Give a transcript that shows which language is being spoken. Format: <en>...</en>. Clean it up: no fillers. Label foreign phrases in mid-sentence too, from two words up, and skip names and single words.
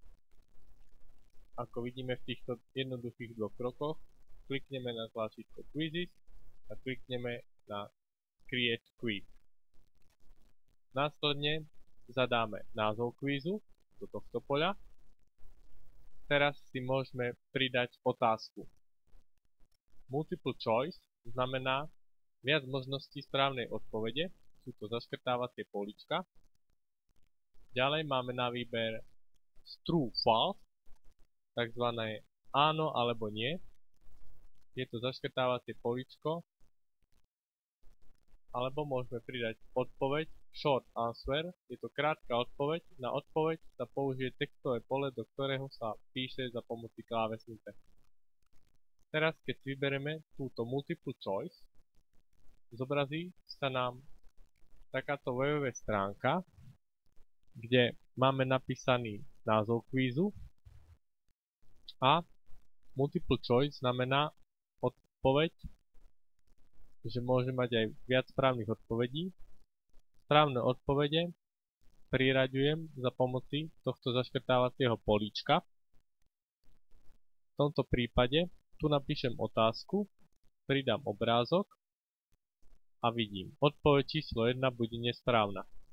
<sk>Ako vidíme v týchto jednoduchých dvoch krokoch, klikneme na tlačítko Quizzes a klikneme na</sk> <en>Create Quiz.</en> <sk>Následne zadáme názov kvízu do tohto poľa. Teraz si môžeme pridať otázku.</sk> <en>Multiple choice</en> <sk>znamená viac možností správnej odpovede, sú to zaškrtávacie políčka. Ďalej máme na výber</sk> <en>true false,</en> <sk>takzvané áno alebo nie. Je to zaškrtávacie políčko. Alebo môžeme pridať odpoveď</sk> <en>short answer,</en> <sk>je to krátka odpoveď. Na odpoveď sa použije textové pole, do ktorého sa píše za pomoci klávesnice. Teraz, keď si vyberieme túto</sk> <en>multiple choice,</en> <sk>zobrazí sa nám takáto www stránka, kde máme napísaný názov kvízu a</sk> <en>multiple choice</en> <sk>znamená odpoveď, že môže mať aj viac správnych odpovedí. Správne odpovede priraďujem za pomoci tohto zaškrtávacieho políčka. V tomto prípade tu napíšem otázku, pridám obrázok a vidím, odpoveď číslo 1 bude nesprávna.</sk>